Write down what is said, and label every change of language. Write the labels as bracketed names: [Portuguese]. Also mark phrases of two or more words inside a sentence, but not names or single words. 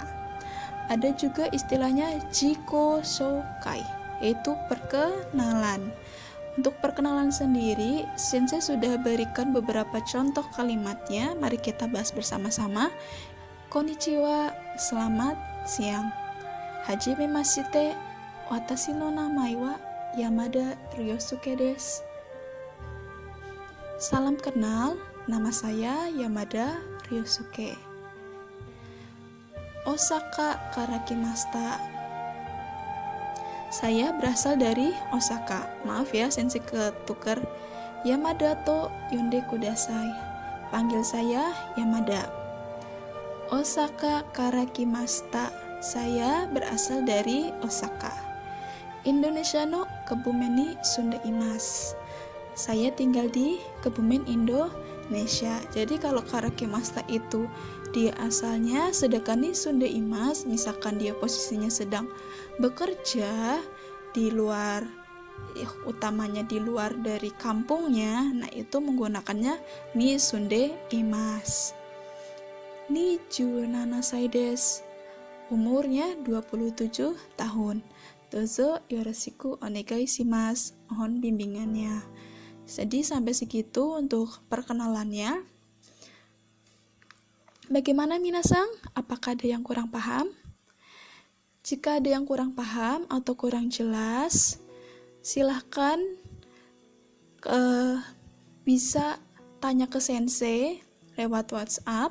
[Indonesian] Ada juga istilahnya [Japanese] 自己紹介, [Indonesian] yaitu perkenalan. Untuk perkenalan sendiri, Sensei sudah berikan beberapa contoh kalimatnya. Mari kita bahas bersama-sama. Konnichiwa, selamat siang. [Japanese] はじめまして、私の名前は山田りょうすけです. [Indonesian] Salam kenal, nama saya Yamada Ryosuke. [Japanese] 大阪から来ました. [Indonesian] Saya berasal dari Osaka. Maaf ya, Sensei ketukar. [Japanese] 山田と呼んでください. [Indonesian] Panggil saya Yamada. [Japanese] 大阪から来ました. [Indonesian] Saya berasal dari Osaka. [Japanese] インドネシアのケブメンに住んでいます. [Indonesian] Saya tinggal di Kebumen, Indonesia. Jadi kalau karakimashita itu dia asalnya, sedangkan di [Japanese] 住んでいます [Indonesian] misalkan dia posisinya sedang bekerja di luar, utamanya di luar dari kampungnya, nah itu menggunakannya [Japanese] に住んでいます. 二十七歳です. [Indonesian] Umurnya 27 tahun. [Japanese] どうぞよろしくお願いします. [Indonesian] Mohon bimbingannya. Jadi sampai segitu untuk perkenalannya. Bagaimana minasang? Apakah ada yang kurang paham? Jika ada yang kurang paham atau kurang jelas, silahkan bisa tanya ke Sensei lewat WhatsApp.